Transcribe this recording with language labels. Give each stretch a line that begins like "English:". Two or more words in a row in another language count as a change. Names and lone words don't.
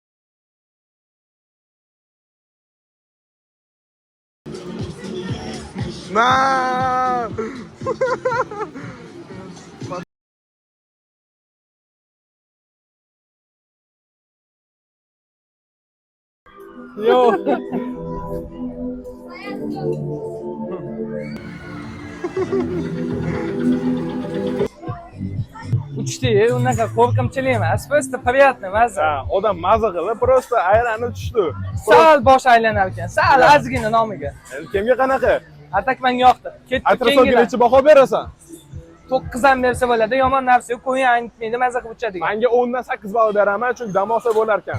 Uzbek: На! Yo! Uchdi, unaqa qo'rqimchilik emas,
Russian: просто приятно,
Uzbek: maza. Odam maza qilib, просто aylanib tushdi. Sal bosh aylanar ekan, sal ozgina nomiga. Kimga qanaqa? Atak menga yoqdi. Ketdi Atrofga kengina. necha baho berasan? 9 ham bersa bo'ladi, yomon narsa yo'q, qo'yin aytmaydi, maza qilib uchadigan. Menga 10 dan 8 ball beraman, chunki dam olsa bo'lar ekan.